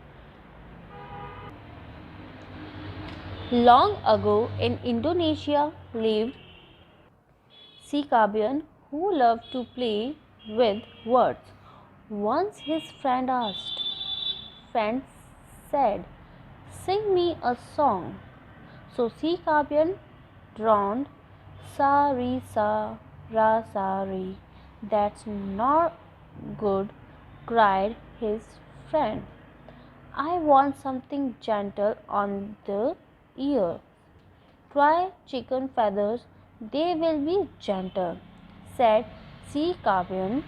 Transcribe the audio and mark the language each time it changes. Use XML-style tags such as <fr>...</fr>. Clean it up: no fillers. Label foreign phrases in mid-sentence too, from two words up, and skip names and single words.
<en>Long ago in Indonesia lived Si Kabian who loved to play with words. Once his friend said, "Sing me a song." So Si Kabian droned, "Sa re sa ra sa re." "That's not good," cried his friend. "I want something gentle on the ear." "Try chicken feathers, they will be gentle," said Si Kabian.</en>